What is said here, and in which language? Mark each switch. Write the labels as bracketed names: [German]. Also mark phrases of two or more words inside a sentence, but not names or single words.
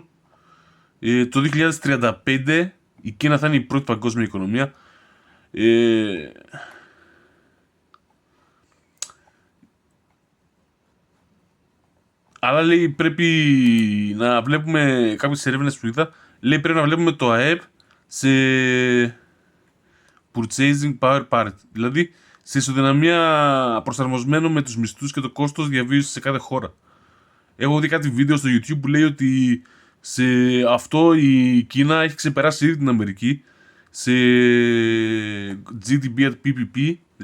[Greek] Το 2035 η Κίνα θα είναι η πρώτη παγκόσμια οικονομία. Αλλά, λέει, πρέπει να βλέπουμε κάποιες ερεύνες που είδα. Λέει πρέπει να βλέπουμε το ΑΕΠ σε [English] purchasing power parity. [Greek] Δηλαδή σε ισοδυναμία προσαρμοσμένο με τους μισθούς και το κόστος διαβίωσης σε κάθε χώρα. Έχω δει κάτι βίντεο στο YouTube που λέει ότι σε αυτό η Κίνα έχει ξεπεράσει ήδη την Αμερική σε [English] GDP at PPP.